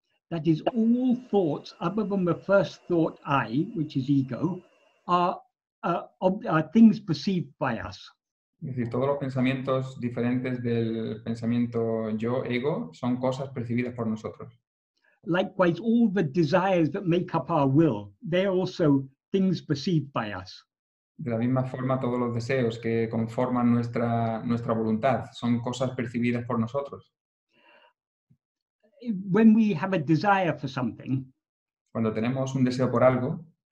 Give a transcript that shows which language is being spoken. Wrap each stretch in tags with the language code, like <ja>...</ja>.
<en>That is, all thoughts other than the first thought I, which is ego, are things perceived by us.</en> <es>Es decir, todos los pensamientos diferentes del pensamiento yo, ego, son cosas percibidas por nosotros.</es> <en>Likewise, all the desires that make up our will, they're also things perceived by us.</en> <es>De la misma forma, todos los deseos que conforman nuestra voluntad son cosas percibidas por nosotros.</es> <en>When we have a desire for something,</en> <es>cuando tenemos un deseo por algo,</es>